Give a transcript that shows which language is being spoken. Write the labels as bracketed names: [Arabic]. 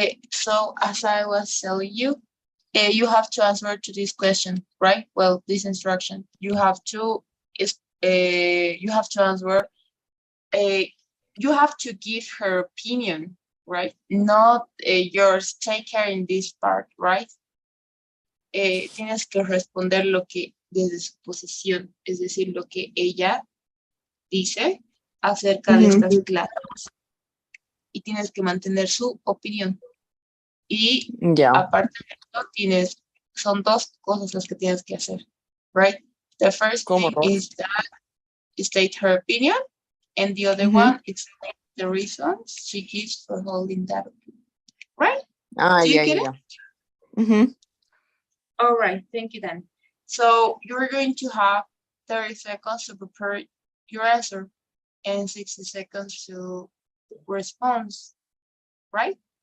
[English] So as I was telling you, you have to answer to this question, right? Well, this instruction, you have to answer. You have to give her opinion, right? Not yours. Take care in this part, right? [Spanish] Tienes que responder lo que desde su posición, es decir, lo que ella dice acerca de estas clases. Y tienes que mantener su opinión. Y aparte de esto, son dos cosas las que tienes que hacer, [English] right? The first thing is that state her opinion, and the other one explain the reasons she gives for holding that opinion, right? Do you get it? All right, thank you then. So you're going to have 30 seconds to prepare your answer and 60 seconds to respond, right?